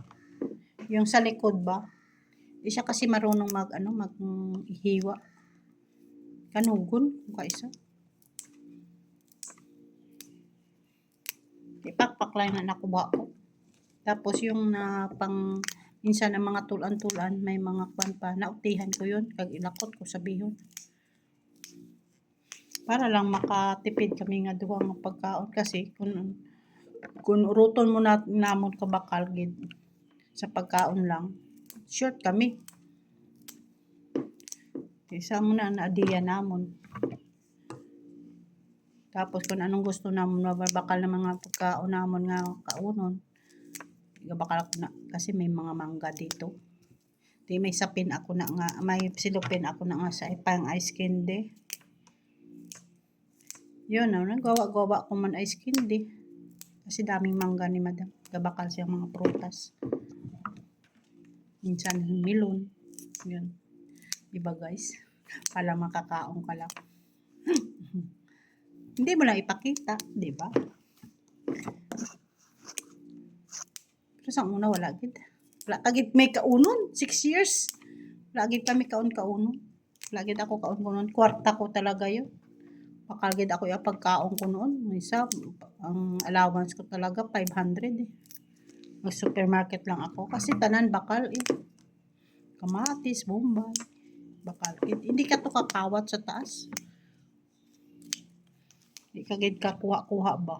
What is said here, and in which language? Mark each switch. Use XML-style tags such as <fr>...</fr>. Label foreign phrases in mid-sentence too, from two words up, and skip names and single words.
<tl>Yung sa likod ba, hindi siya kasi marunong mag ano, mag hiwa.</tl> <hil>Kanugon, kaisa. Ipakpak lang na nakuha ko. Tapos yung na pang minsan ang mga tulan-tulan, may mga kwan pa, nautihan ko yun, kag ilakot ko sa bihon. Para lang makatipid kami nga duwang pagkaon kasi kung uruton mo na namon ka bakal gid sa pagkaon lang, short kami. Isa mo na naadiya namon. Tapos kung anong gusto namon mababakal na mga pagkaon namon nga kaunon. Bakal ako na kasi may mga mangga dito. Di may sapin ako na nga, may silupin ako na nga sa pang ice candy.</hil> <tl>Yun, nagawa-gawa ko man ice candy. Kasi daming mangga ni madam. Gabakal siyang mga prutas. Minsan melon. Yun. Diba guys? Para makakaon ka lang. Hindi mo lang ipakita. Diba?</tl> <hil>Pero sa una wala gid. Wala kagid may kaunon. 6 years. Wala gid kami kaon-kaunon. Wala gid ako kaon-kaunon.</hil> <tl>Kwarta ko talaga yun.</tl> <hil>Bakal gid ako yung pagkaon ko noon. Isa, ang allowance ko talaga 500 eh.</hil> <tl>Mag-supermarket lang ako.</tl> <hil>Kasi tanan bakal eh. Kamatis, bombay. Bakal gid. Hindi ka to kakawat sa taas. Hindi ka gid kakuha-kuha ba.</hil>